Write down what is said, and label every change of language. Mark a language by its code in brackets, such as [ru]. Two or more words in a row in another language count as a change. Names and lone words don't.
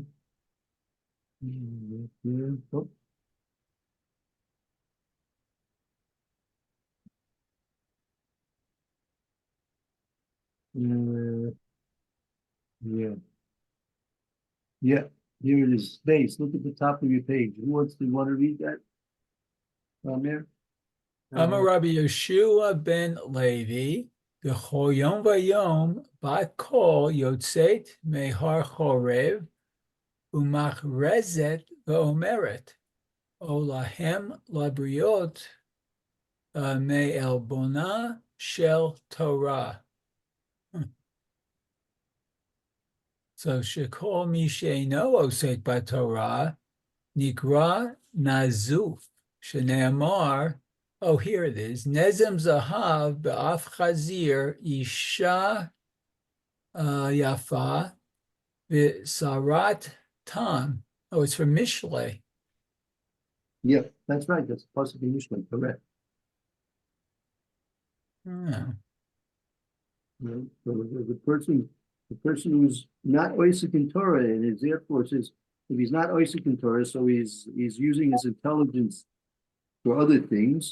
[en] We will get there. Oh. Yeah. Yeah. Here it is. Space. Look at the top of your page. Who wants to want to read that? There? [he] אמר רבי ישוע בן לוי בכל יום ויום בת קול יוצאת מהר חורב ומכרזת ואומרת אוי להם לבריות מעלבונה של תורה. So שכל מי שאינו עוסק בתורה נקרא נזוף שנאמר. [en] Oh, here it is. [he] נזם זהב באף חזיר אשה יפה וסרת טעם. [en] Oh, it's from Mishlei. Yeah, that's right. That's possibly Mishnah, correct. Oh. So the person who's not Oisik in Torah and is therefore says if he's not Oisik in Torah, so he's using his intelligence for other things.